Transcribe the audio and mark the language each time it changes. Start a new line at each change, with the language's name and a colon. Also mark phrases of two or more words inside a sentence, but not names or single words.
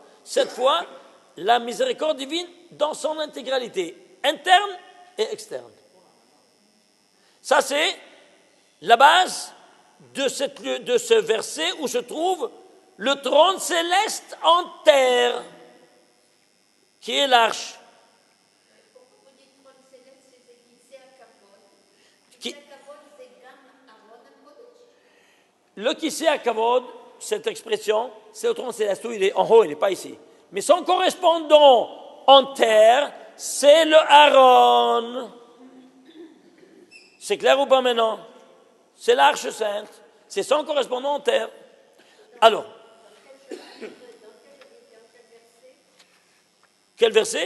French: 7 fois la miséricorde divine dans son intégralité, interne et externe. Ça, c'est la base de ce verset où se trouve le trône céleste en terre, qui est l'arche. Vous dites trône céleste, c'est
Hebrew: כסא הכבוד. כסא הכבוד,
French: c'est
Hebrew: גם ארון הקודש.
French: Le
Hebrew: כסא הכבוד,
French: cette expression, c'est le trône céleste, où il est en haut, il n'est pas ici. Mais son correspondant en terre, c'est le Aaron. C'est clair ou pas maintenant? C'est l'arche sainte. C'est son correspondant en terre. Alors, quel verset?